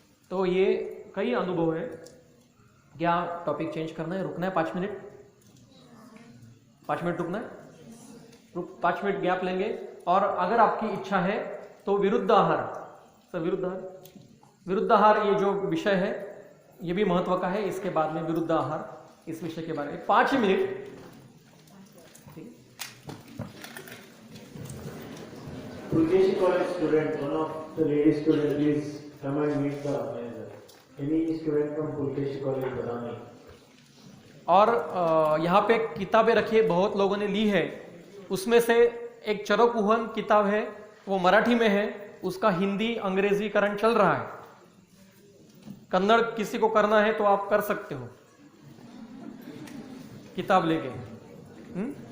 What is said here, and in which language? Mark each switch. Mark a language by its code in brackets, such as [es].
[hi] तो ये कई अनुभव है। क्या टॉपिक चेंज करना है, रुकना है 5 मिनट, 5 मिनट रुकना है, 5 मिनट गैप लेंगे। और अगर आपकी इच्छा है तो विरुद्ध आहार, सर विरुद्ध आहार ये जो विषय है ये भी महत्व का है। इसके बाद में विरुद्ध आहार इस विषय के बारे में 5 minute. [en] Pulkeshi College student, one of the lady student, please come and meet the manager. Any student from Pulkeshi College, Badami? [hi] और यहाँ पे किताबें रखी है, बहुत लोगों ने ली है। उसमें से एक चरकुहन किताब है, वो मराठी में है, उसका हिंदी अंग्रेजीकरण चल रहा है। कन्नड़ किसी को करना है तो आप कर सकते हो किताब लेके।